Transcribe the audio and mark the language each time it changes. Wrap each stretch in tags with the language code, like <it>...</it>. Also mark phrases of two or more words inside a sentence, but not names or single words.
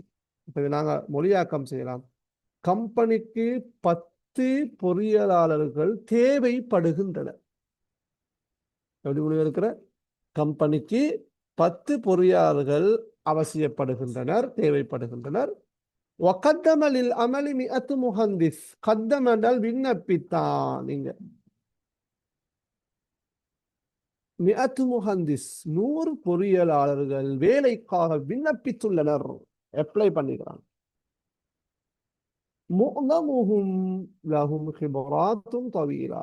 <ta>இப்ப நாங்க மொழியாக்கம் செய்யலாம். கம்பெனிக்கு 10 பொறியியலாளர்கள் தேவைப்படுகின்றனர். எப்படி மொழி இருக்கிற? கம்பெனிக்கு 10 பொறியாளர்கள் அவசியப்படுகின்றனர், தேவைப்படுகின்றனர்.</ta> <ar>وقدم للعمل 100 مهندس.</ar> <ta>قدم என்றால் விண்ணப்பித்தான். நீங்க 100 முஹந்திஸ், 100 பொறியியலாளர்கள் வேலைக்காக விண்ணப்பித்துள்ளனர், அப்ளை பண்ணிக்கிறாங்க.</ta> <ar>معظمهم لهم خبرات طويلة.</ar>